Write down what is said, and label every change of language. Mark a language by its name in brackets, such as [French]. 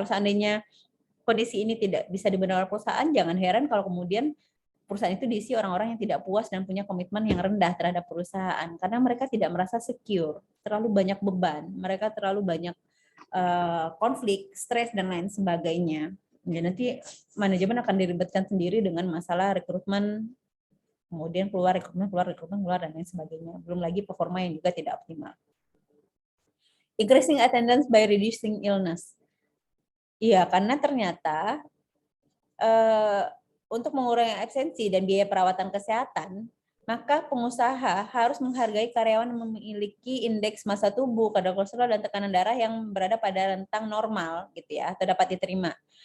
[Indonesian] Kalau seandainya kondisi ini tidak bisa dibenarkan perusahaan, jangan heran kalau kemudian perusahaan itu diisi orang-orang yang tidak puas dan punya komitmen yang rendah terhadap perusahaan karena mereka tidak merasa secure, terlalu banyak beban, mereka terlalu banyak konflik, stres dan lain sebagainya. Ya, nanti manajemen akan diribetkan sendiri dengan masalah rekrutmen, kemudian keluar, dan lain sebagainya. Belum lagi performa yang juga tidak optimal. [English] Increasing attendance by reducing illness. [Indonesian] Iya, karena ternyata untuk mengurangi absensi dan biaya perawatan kesehatan, maka pengusaha harus menghargai karyawan yang memiliki indeks massa tubuh, kadar kolesterol dan tekanan darah yang berada pada rentang normal, gitu ya, atau dapat diterima.